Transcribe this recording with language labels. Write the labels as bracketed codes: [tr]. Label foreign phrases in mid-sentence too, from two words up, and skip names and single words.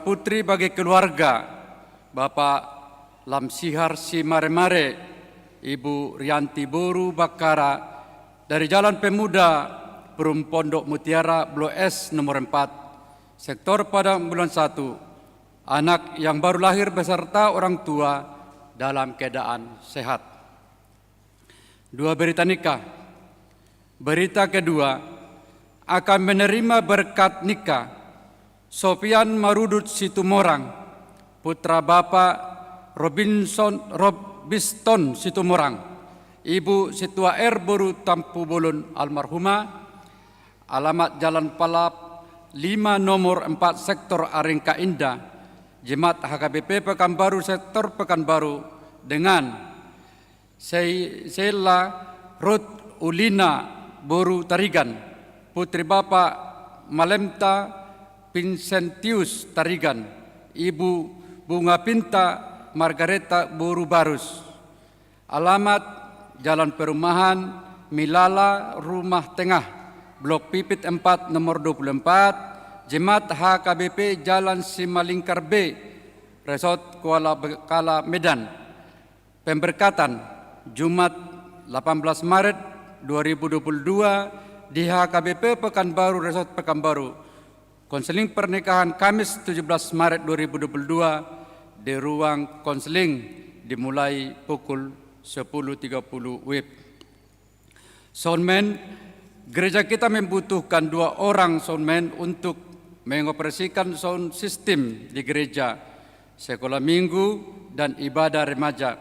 [id] putri bagi keluarga Bapak Lamsihar Simaremare, Ibu Rianti Boru Bakara dari Jalan Pemuda Perum Pondok Mutiara Blok S nomor 4, Sektor Padang Bulan 1, anak yang baru lahir beserta orang tua dalam keadaan sehat. Dua berita nikah. Berita kedua, akan menerima berkat nikah Sofian Marudut Situmorang, putra Bapak Robiston Situmorang, Ibu Situa R. Boru Tampu Bolon almarhumah, alamat Jalan Palap 5 nomor 4 Sektor Arengka Indah, Jemaat HKBP Pekanbaru Sektor Pekanbaru dengan Sheila Ruth Ulina Boru Tarigan, putri Bapak Malemta Vincentius Tarigan, Ibu Bunga Pinta Margareta Boru Barus. Alamat Jalan Perumahan Milala Rumah Tengah, Blok Pipit 4 nomor 24, Jemaat HKBP Jalan Simalingkar B, Resort Kuala Bekala Medan. Pemberkatan Jumat 18 Maret 2022 di HKBP Pekanbaru Resort Pekanbaru. Konseling pernikahan Kamis 17 Maret 2022 di ruang konseling dimulai pukul 10.30 WIB. Soundman, gereja kita membutuhkan 2 orang soundman untuk mengoperasikan [en] sound system [id] di gereja, sekolah minggu, dan ibadah remaja.